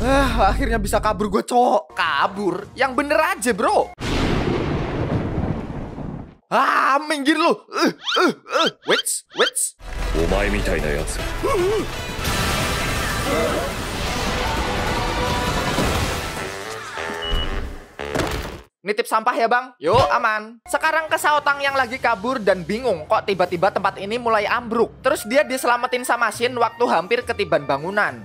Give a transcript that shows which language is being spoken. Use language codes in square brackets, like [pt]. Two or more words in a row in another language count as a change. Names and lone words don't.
[id] Akhirnya bisa kabur gue, cowok. Kabur? Yang bener aja, bro. Minggir lu. Wits. [ja] お前みたいなやつ [id] Nitip sampah ya bang? Yuk aman. Sekarang ke Saotang yang lagi kabur dan bingung kok tiba-tiba tempat ini mulai ambruk. Terus dia diselamatin sama Shin waktu hampir ketiban bangunan.